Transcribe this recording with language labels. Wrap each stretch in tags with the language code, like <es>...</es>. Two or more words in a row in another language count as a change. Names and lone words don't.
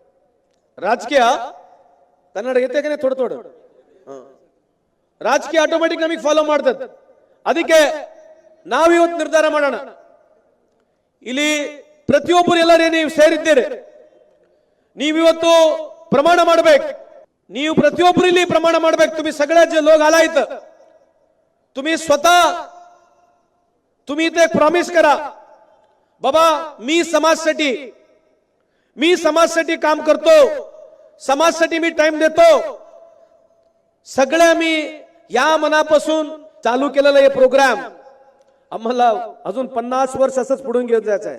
<kn>ರಾಜಕೀಯ ಕನ್ನಡ ಎತ್ತೇನೆ ತೊಡ ರಾಜಕೀಯ ಆಟೋಮೆಟಿಕ್ ನಮಗೆ ಫಾಲೋ ಮಾಡ್ತದೆ. ಅದಕ್ಕೆ ನಾವಿವತ್ತು ನಿರ್ಧಾರ ಮಾಡೋಣ. ಇಲ್ಲಿ ಪ್ರತಿಯೊಬ್ಬರು ಎಲ್ಲರೇ ನೀವು ಸೇರಿದ್ದೀರಿ. ನೀವಿವತ್ತು ಪ್ರಮಾಣ ಮಾಡಬೇಕು. ನೀವು ಪ್ರತಿಯೊಬ್ಬರು ಇಲ್ಲಿ प्रमाण ಮಾಡಬೇಕು.</kn> <mr>तुम्ही सगळे जे लोक आलायत, तुम्ही स्वतः तुम्ही इथे एक प्रॉमिस करा, बाबा मी समाजासाठी काम करतो, समाजासाठी मी टाइम देतो. सगळे मी या मनापासून चालू केलेला हे प्रोग्राम आम्हाला अजून 50 वर्ष असंच पुढून घेऊन जायचं आहे.</mr>